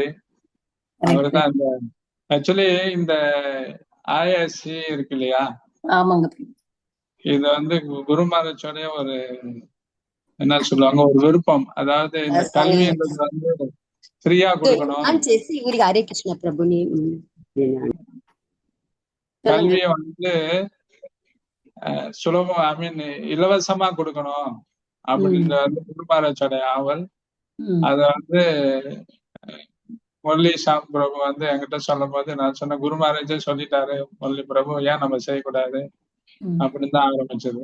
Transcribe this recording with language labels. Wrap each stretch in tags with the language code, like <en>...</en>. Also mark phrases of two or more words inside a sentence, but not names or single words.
<ta>அவரு தான் இந்த ஆக்சுவலி இந்த ISC இருக்கு இல்லையா, ஆமாங்க, இது வந்து குரு மகாராஜோடைய ஒரு என்ன சொல்லுவாங்க, ஒரு விருப்பம். அதாவது இந்த கல்வின்றது வந்து ஃப்ரீயா கொடுக்கணும்.</ta> <te>హరే కృష్ణ ప్రభుని</te> <ta>கல்வியை வந்து சுலபம்</ta> <en>I mean</en> <ta>இலவசமா கொடுக்கணும் அப்படின்ற வந்து குரு மகாராஜோடைய ஆவல். அத வந்து முரளி ஷாம் பிரபு வந்து என்கிட்ட சொல்லும் போது நான் சொன்ன குரு மகாராஜே சொல்லிட்டாரு, முரளி பிரபு ஏன் நம்ம செய்யக்கூடாது அப்படின்னு தான் ஆரம்பிச்சது.</ta>